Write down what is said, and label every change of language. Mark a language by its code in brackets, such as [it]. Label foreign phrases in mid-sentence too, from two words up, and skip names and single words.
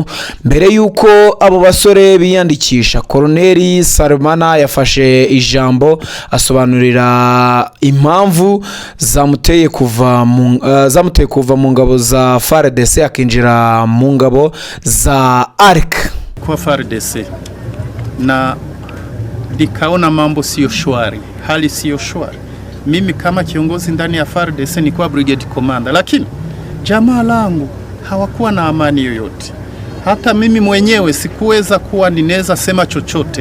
[rw] Mbere yuko abo basore biyandikisha, Koloneli Salmana yafashe ijambo asobanurira impamvu zamuteye kuva mu ngabo za FARDC akinjira mu ngabo za ARC. [sw] Kwa FARDC na nikaona mambo sio shwari, hali sio shwari. Mimi kama kiongozi ndani ya FARDC nilikuwa [en] brigade commander, [sw] lakini jamaa langu hawakuwa na amani yoyote. Hata mimi mwenyewe sikuweza kuwa ninaweza sema chochote.